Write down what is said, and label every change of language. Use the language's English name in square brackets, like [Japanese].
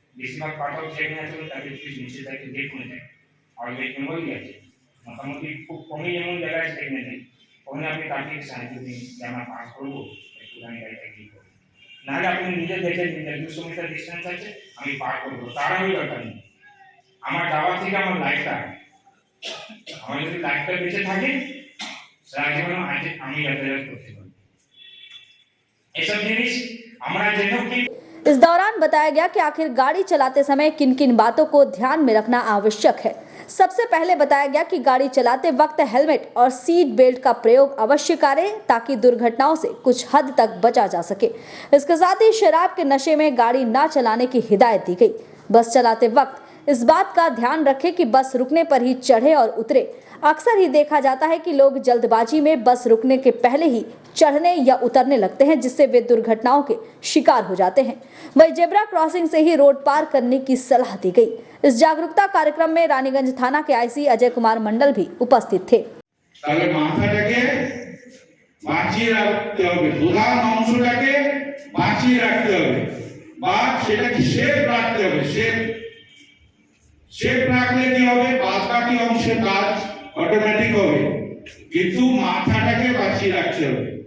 [Bangla] বেশিরভাগ পাঠাও যেখানে আছে ট্রাফিক পুলিশ নিচে থাকে দেখুন যায়, আর এমনই আছে মোটামুটি খুব কমই এমন জায়গায় আছে দেখবেন নেই, ওখানে আপনি ট্রাফিক সাহায্য দিন যে আমরা পাস করবো, একটুখানি গাড়িটা কি করবো। নাহলে আপনি নিজে দেখে নিন 200 মিটার ডিস্টেন্স আছে আমি পার করবো, তার আমি দরকার নেই। আমার যাওয়ার থেকে আমার লাইফটা, আমার যদি লাইফটা বেঁচে থাকে সারা জীবন আমি যাতায়াত করতে পারি। এসব জিনিস আমরা যেন কি। [Hindi] इस दौरान बताया गया कि आखिर गाड़ी चलाते समय किन किन बातों को ध्यान में रखना आवश्यक है। सबसे पहले बताया गया कि गाड़ी चलाते वक्त हेलमेट और सीट बेल्ट का प्रयोग अवश्य करें ताकि दुर्घटनाओं से कुछ हद तक बचा जा सके। इसके साथ ही शराब के नशे में गाड़ी न चलाने की हिदायत दी गई। बस चलाते वक्त इस बात का ध्यान रखें कि बस रुकने पर ही चढ़े और उतरे। अक्सर ही देखा जाता है कि लोग जल्दबाजी में बस रुकने के पहले ही चढ़ने या उतरने लगते हैं, जिससे वे दुर्घटनाओं के शिकार हो जाते हैं। वहीं जेब्रा क्रॉसिंग से ही रोड पार करने की सलाह दी गई। इस जागरूकता कार्यक्रम में रानीगंज थाना के आईसी अजय कुमार मंडल भी उपस्थित थे। [Bangla] তাহলে মাথাটাকে বাঁচিয়ে রাখতে হবে, প্রধান অংশটাকে বাঁচিয়ে রাখতে হবে বা সেটাকে সেফ রাখতে হবে। সেফ রাখলে কি হবে, বাকি অংশের কাজ অটোমেটিক হবে, কিন্তু মাথাটাকে বাঁচিয়ে রাখতে হবে।